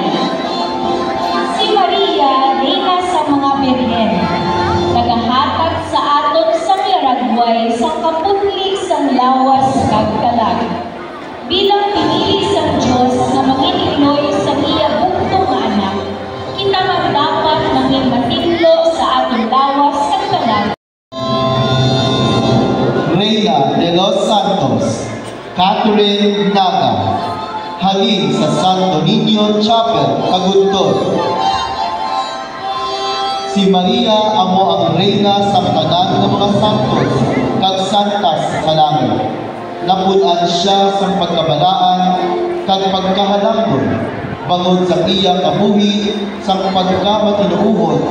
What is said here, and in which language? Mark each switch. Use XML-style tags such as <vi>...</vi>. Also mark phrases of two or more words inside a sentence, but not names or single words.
<hil>Si Maria, Reina sa mga Birhen, nagahatag sa aton sa laragway sa kaputli sang lawas kag kalag. Bilang pinili sang Diyos na manginignoy sa iya bugtong nga anak, kita man dapat maging matinlo sa atong lawas kag kalag.</hil> <es>Reina de los Santos,</es> <hil>Catherine Naga, halin sa Santo Niño Chapel, Cagudtod. Si Maria amo ang Reyna sa tanan ng mga santos kag santas sa langit. Napunan siya sa pagkabalaan kag pagkahalangdon bangod sa iyang kabuhi sa pagkamatinuuhon.</hil>